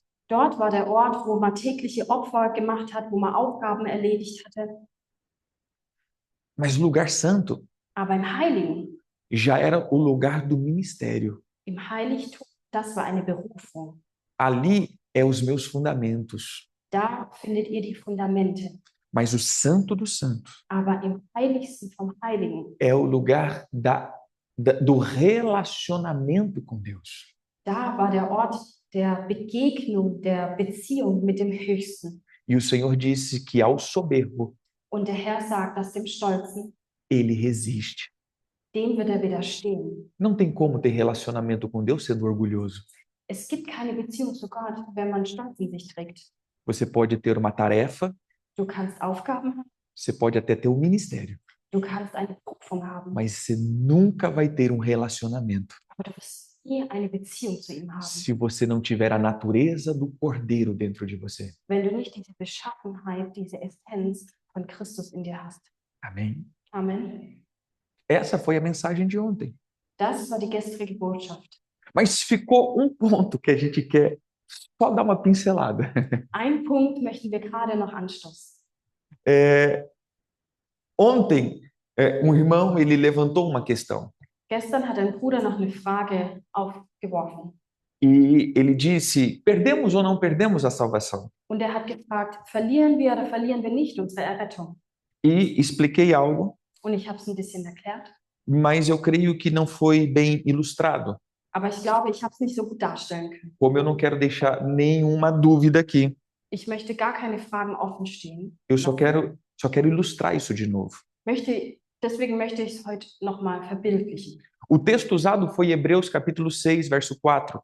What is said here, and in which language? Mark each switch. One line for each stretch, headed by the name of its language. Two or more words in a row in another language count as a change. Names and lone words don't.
German: Dort war der Ort, wo man tägliche Opfer gemacht hat, wo man Aufgaben erledigt hatte.
Portuguese: Mas o lugar santo
German: Aber im Heiligen,
Portuguese: já era o lugar do ministério.
German: im Heiligtum, das war eine Berufung.
Portuguese: Ali é os meus fundamentos.
German: Da findet ihr die Fundamente.
Portuguese: Mas o Santo dos Santos
German: Aber im Heiligsten vom Heiligen,
Portuguese: é o lugar do relacionamento com Deus.
German: da war der Ort der Begegnung, der Beziehung mit dem Höchsten.
Portuguese: E o Senhor disse que ao soberbo
German: Und der Herr sagt, dass dem Stolzen,
Portuguese: ele resiste.
German: dem wird er widerstehen.
Portuguese: Não tem como ter relacionamento com Deus sendo orgulhoso.
German: Es gibt keine Beziehung zu Gott, wenn man Stolz in sich trägt.
Portuguese: Você pode ter uma tarefa,
German: Du kannst Aufgaben haben,
Portuguese: você pode até ter um ministério,
German: du kannst eine Berufung haben,
Portuguese: mas você nunca vai ter um relacionamento
German: aber du wirst nie eine Beziehung zu ihm haben,
Portuguese: se você não tiver a natureza do cordeiro dentro de você.
German: wenn du nicht diese Beschaffenheit, diese Essenz von Christus in dir hast.
Portuguese: Amém?
German: Amen.
Portuguese: Essa foi a mensagem de ontem.
German: Das war die gestrige Botschaft.
Portuguese: Mas ficou um ponto que a gente quer só dar uma pincelada.
German: Ein Punkt möchten wir gerade noch anstoßen.
Portuguese: Ontem, um irmão ele levantou uma questão
German: Gestern hat ein Bruder noch eine Frage aufgeworfen
Portuguese: e ele disse: perdemos ou não perdemos a salvação?
German: und er hat gefragt, verlieren wir oder verlieren wir nicht unsere Errettung?
Portuguese: E expliquei algo,
German: Und ich habe es ein bisschen erklärt,
Portuguese: mas eu creio que não foi bem ilustrado.
German: aber ich glaube, ich habe es nicht so gut darstellen können.
Portuguese: Como eu não quero deixar nenhuma dúvida aqui,
German: Ich möchte gar keine Fragen offen stehen.
Portuguese: eu só quero ilustrar isso de novo.
German: Deswegen möchte ich es heute nochmal verbildlichen.
Portuguese: O texto usado foi Hebreus capítulo 6, verso 4.